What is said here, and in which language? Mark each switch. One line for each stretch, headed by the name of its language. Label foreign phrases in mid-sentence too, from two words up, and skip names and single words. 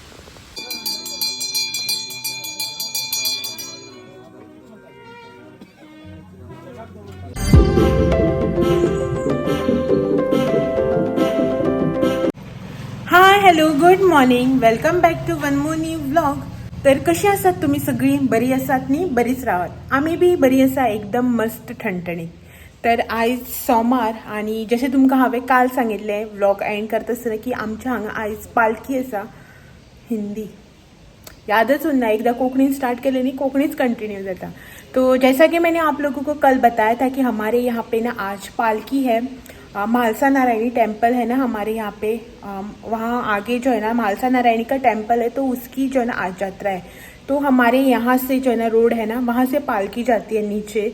English: Hi hello good morning, welcome back to one more new vlog.
Konkani: तर कशी आसात तुम्ही सगळी? बरी आसात न्ही? बरीच रावात। आम्ही बी बरी आसा, एकदम मस्त ठणठणी। तर आयज सोमार आणि जशें तुमकां हांवें काल सांगितलें व्लॉग एंड करता आसतना की आमच्या हांगा आयज पालखी आसा। हिंदी यादच उरना, एकदा कोंकणी स्टार्ट केले नी कोंकणीच कंटिन्यू जाता।
Hindi: तो जैसा कि मैंने आप लोगों को कल बताया था कि हमारे यहाँ पे ना आज पालकी है। महालसा नारायणी टेम्पल है ना हमारे यहाँ पे, वहाँ आगे जो है ना महालसा नारायणी का टेम्पल है, तो उसकी जो है ना आज यात्रा है। तो हमारे यहाँ से जो है ना रोड है ना, वहाँ से पालकी जाती है नीचे।